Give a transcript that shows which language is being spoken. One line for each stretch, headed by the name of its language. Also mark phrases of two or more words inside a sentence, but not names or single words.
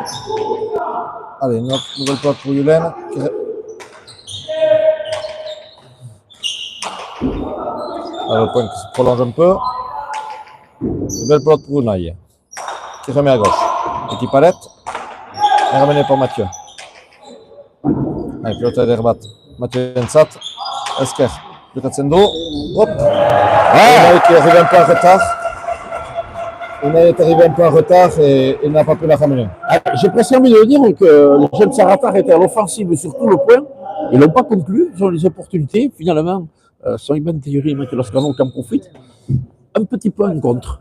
French: Allez, une nouvelle pelote pour Yulen. Alors, le point qui se prolonge un peu. Une belle pelote pour Unai, qui remet à gauche. Petit palette, et ramené par Mathieu. Allez, pelote d'Herbat. Mathieu Ensat, Esker, Lucasendo. Hop! Unai qui est arrivé un peu en retard. Unai est arrivé un peu en retard et il n'a pas pu la ramener. J'ai presque envie de dire que le jeune Saratar était à l'offensive sur tout le point. Ils n'ont pas conclu, ils ont les opportunités. Finalement, son Iban Théorie et Mathieu Lascano qui en profitent. Un petit peu en contre.